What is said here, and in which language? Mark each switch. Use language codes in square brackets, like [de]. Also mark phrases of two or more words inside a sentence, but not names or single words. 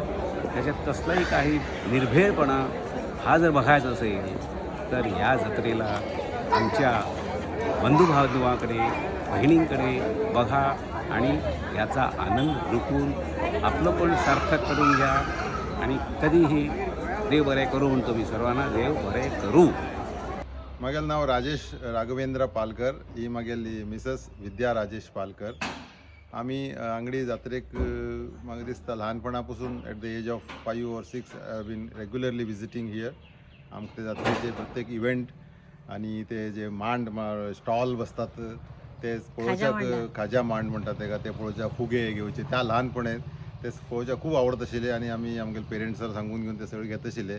[mr] त्याच्यात कसलाही काही निर्भयपणा हा जर बघायचा असेल तर या जत्रेला आमच्या बंधुबांधवाकडे बहिणींकडे बघा आणि याचा आनंद लुटून आपलं पण सार्थक करून घ्या. आणि कधीही देव बरे करू म्हणतो मी सर्वांना, देव बरे करू. मागेल नाव राजेश राघवेंद्र पालकर, ही मागेल मिसेस विद्या राजेश पालकर. [kok] आम्ही अंगडी जात्रेक म्हाका दिसता ल्हानपणापासून [en] at the age of 5 or 6 I been regularly visiting here. [kok] आमचे जात्रेचे प्रत्येक इव्हेंट आणि ते जे मांड स्टॉल बसतात ते पळोवच्याक खाज्या मांड म्हणटात तेका, ते पळोवच्या फुगे घेवचे त्या ल्हानपणे ते पळोवच्याक खूब आवडत आशिल्ले आणि आमी आमगे पेरंट्सांक सांगून घेवन ते सगळे घेत आशिल्ले.